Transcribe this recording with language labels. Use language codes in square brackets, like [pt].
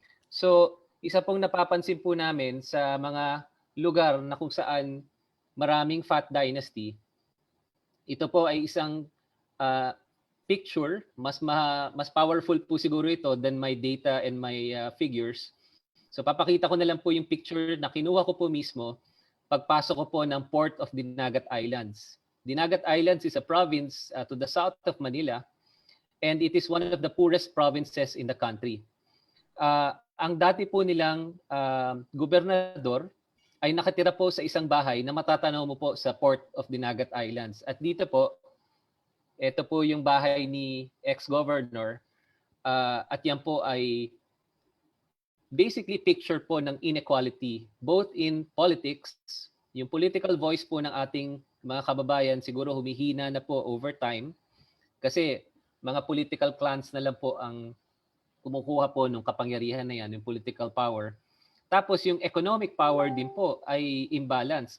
[tl] So isa pong napapansin po namin sa mga lugar na kung saan maraming fat dynasty, ito po ay isang picture, mas powerful po siguro ito [en] than my data and my figures. [tl] So papakita ko na lang po yung picture na kinuha ko po mismo pagpasok ko po ng Port of Dinagat Islands. [en] Dinagat Islands is a province to the south of Manila, and it is one of the poorest provinces in the country. [tl] Ang dati po nilang gobernador ay nakatira po sa isang bahay na matatanaw mo po sa Port of Dinagat Islands. At dito po, Ito po yung bahay ni ex-governor at yan po ay basically picture po ng inequality [en] both in politics. [tl] Yung political voice po ng ating mga kababayan siguro humihina na po [en] over time [tl] kasi mga political clans na lang po ang kumukuha po ng kapangyarihan na yan, yung political power. Tapos yung economic power din po ay imbalance.